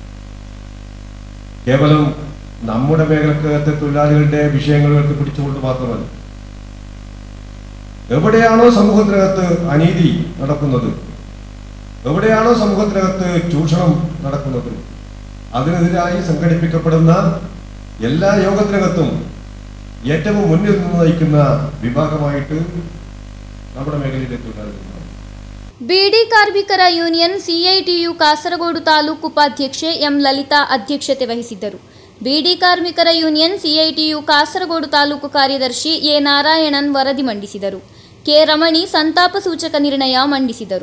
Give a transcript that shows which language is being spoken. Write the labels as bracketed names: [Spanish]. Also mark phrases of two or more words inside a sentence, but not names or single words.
[Malayalam] കേവലം നമ്മുടെ മേഖലക്കകത്തെ തൊഴിലാളികളുടെ വിഷയങ്ങൾ പിടിച്ചുകൊണ്ട് മാത്രമല്ല, എവിടെയാണോ സമൂഹത്തിനകത്ത് അനീതി നടക്കുന്നത്, എവിടെയാണോ സമൂഹത്തിനകത്ത് ചൂഷണം നടക്കുന്നത്, അതിനെതിരായി സംഘടിപ്പിക്കപ്പെടുന്ന എല്ലാ യോഗത്തിനകത്തും ഏറ്റവും മുന്നിൽ നിന്ന് നയിക്കുന്ന വിഭാഗമായിട്ട് നമ്മുടെ മേഖലയിലെ തൊഴിലാളികൾ. [Kannada] ಬೀಡಿ ಕಾರ್ಮಿಕರ ಯೂನಿಯನ್ ಸಿಐಟಿಯು ಕಾಸರಗೋಡು ತಾಲೂಕು ಉಪಾಧ್ಯಕ್ಷೆ ಎಂ ಲಲಿತಾ ಅಧ್ಯಕ್ಷತೆ ವಹಿಸಿದ್ದರು. ಬೀಡಿ ಕಾರ್ಮಿಕರ ಯೂನಿಯನ್ ಸಿಐಟಿಯು ಕಾಸರಗೋಡು ತಾಲೂಕು ಕಾರ್ಯದರ್ಶಿ ಎ ನಾರಾಯಣನ್ ವರದಿ ಮಂಡಿಸಿದರು. ಕೆ ರಮಣಿ ಸಂತಾಪ ಸೂಚಕ ನಿರ್ಣಯ ಮಂಡಿಸಿದರು.